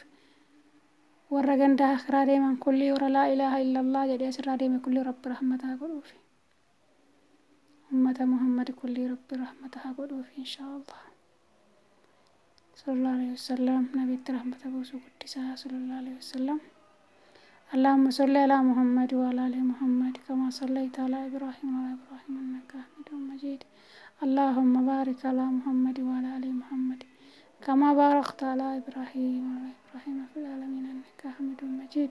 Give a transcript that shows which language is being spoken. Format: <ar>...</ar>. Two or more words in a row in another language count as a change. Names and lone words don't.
<om>Warra gandaa karaa deeman kulli warra</om> <ar>لا إله إلا الله</ar> <om>jedhee asirraa deeme kulli Rabbi rahmataa godhuuf. Ummata Muhammad kulli Rabbi rahmataa godhuuf inshaallah.</om> <ar>صلى الله عليه وسلم</ar> <om>nabiitti rahmata buusu guddisaa</om> <ar>صلى الله عليه وسلم. اللهم صل على محمد وعلى آل محمد كما صليت على إبراهيم وعلى إبراهيم إنك حميد مجيد. اللهم بارك على محمد وعلى آل محمد كما باركت على إبراهيم وعلى إبراهيم في العالمين إنك حميد مجيد.</ar>